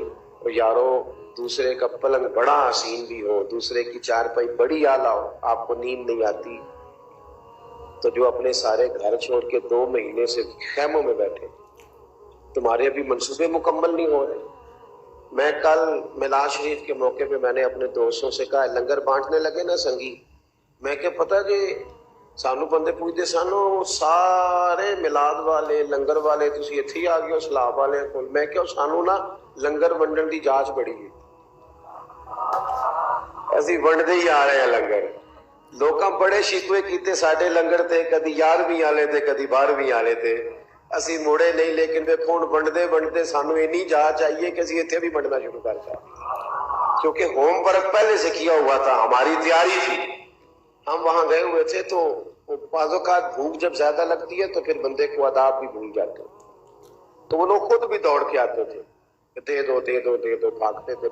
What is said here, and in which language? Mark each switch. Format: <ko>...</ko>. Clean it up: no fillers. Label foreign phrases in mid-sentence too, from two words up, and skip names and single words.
<ur>اور یارو دوسرے کا پلنگ بڑا حسین بھی ہو، دوسرے کی چارپائی بڑی اعلیٰ ہو، آپ کو نیند نہیں آتی، تو جو اپنے سارے گھر چھوڑ کے 2 مہینے سے خیموں میں بیٹھے، تمہارے ابھی منصوبے مکمل نہیں ہو رہے۔ میں کل میلاد شریف کے موقع پہ میں نے اپنے دوستوں سے کہا</ur> <pa>لنگر بانٹنے لگے نا سنگی، میں کہ پتہ جی سانو بندے پوچھتے سانو سارے میلاد والے لنگر والے تسی اتھے ہی آ گئے ہو سلاب والے کول، میں کہ سانو نا لنگر ونڈن دی جانچ بڑی ہے، اسی ونڈتے ہی آ رہے ہیں لنگر۔ لوکاں بڑے شکوے کیتے ساڈے لنگر تے، کدی 11ویں والے تے کدی 12ویں والے تے، اسی موڑے نہیں، لیکن دیکھو ہن ونڈتے ونڈتے سانو اینی جانچ چاہیے کہ اسی اتھے بھی ونڈنا شروع کر دیں،</pa> <ur>کیونکہ</ur> <en>home work</en> <ur>پہلے سے کیا ہوا تھا، ہماری تیاری تھی۔ ہم وہاں گئے ہوئے تھے تو بعض اوقات بھوک جب زیادہ لگتی ہے تو پھر بندے کو آداب بھی بھول جاتے ہیں، تو وہ لوگ خود بھی دوڑ کے آتے تھے، دے دو دے دو دے دو، بھاگتے تھے۔</ur>